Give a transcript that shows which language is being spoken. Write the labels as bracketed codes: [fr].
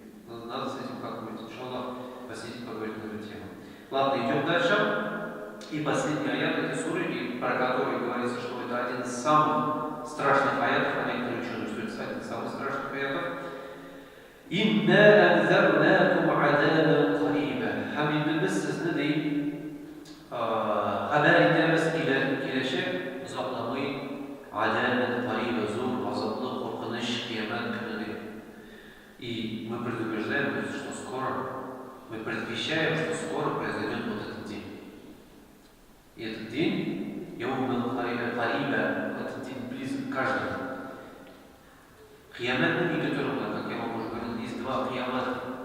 [ru] Надо с этим как-нибудь, иншаллах, посидеть, поговорить на эту тему. Ладно, идем дальше. И последний аят этой суры, про который говорится, что это один из самых страшных аятов, а некоторые ученые, что это один из самых страшных аятов. [ar] «Инна анзарнакум адабан кариба». [tt] Һәм инде без сезне ди хәбәр итәбез киләчәк озакламый [ar] адабан кариба, [tt] зур, азаплы, куркыныч кыямәт көне ди. [ru] И мы предупреждаем, что скоро, мы предвещаем, что скоро произойдет вот этот день. И этот день, [ar] Яуман Кариба, [ru] этот день близок к каждому. Киямат не которого, как я вам уже говорил, есть два киямата.